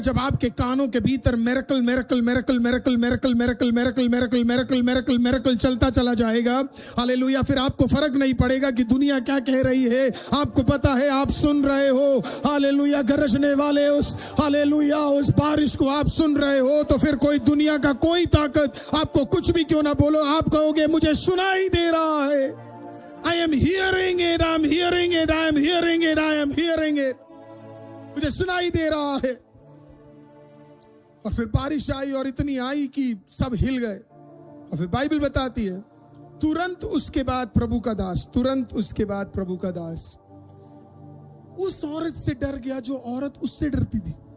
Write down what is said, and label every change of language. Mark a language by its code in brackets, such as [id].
[hi] जब आपके कानों के भीतर miracle miracle miracle miracle miracle miracle miracle miracle miracle miracle miracle चलता चला जाएगा, हालेलुया, फिर आपको फर्क नहीं पड़ेगा कि दुनिया क्या कह रही है। आपको पता है आप सुन रहे हो, हालेलुया, गरजने वाले उस हालेलुया उस बारिश को आप सुन रहे हो। तो फिर कोई दुनिया का कोई ताकत आपको कुछ भी क्यों ना बोलो, आप कहोगे मुझे सुनाई दे रहा है। [en] I am hearing it, I am hearing it, I am hearing it, I am hearing it। [hi] मुझे सुनाई दे रहा है। और फिर बारिश आई और इतनी आई कि सब हिल गए। और फिर बाइबल बताती है तुरंत उसके बाद प्रभु का दास, तुरंत उसके बाद प्रभु का दास उस औरत से डर गया जो औरत उससे डरती थी।